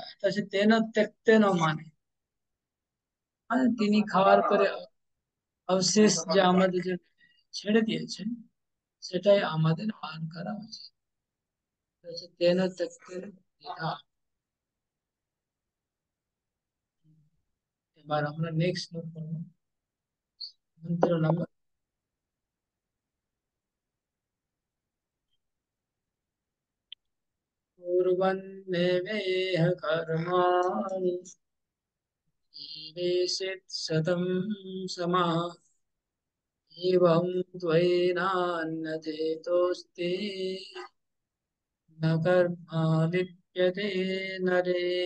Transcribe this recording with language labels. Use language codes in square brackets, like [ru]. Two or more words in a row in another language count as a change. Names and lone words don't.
[bn] এটা হচ্ছে [sa] তেন ত্যক্তেন [bn] মানে তিনি খাওয়ার পরে অবশেষ যে আমাদের যে ছেড়ে দিয়েছেন সেটাই আমাদের পান করা উচিত। এটা হচ্ছে [sa] তেন ত্যক্তেন [bn] দ্বিধা। এবার আমরা নেক্সট নোট করবো মন্ত্র নম্বর। [sa] कुर्वन्नेवेह कर्माणि जीवेषित् शतं समाः एवं त्वयिनान्यथेतोऽस्ति न कर्मा लिप्यते नरे।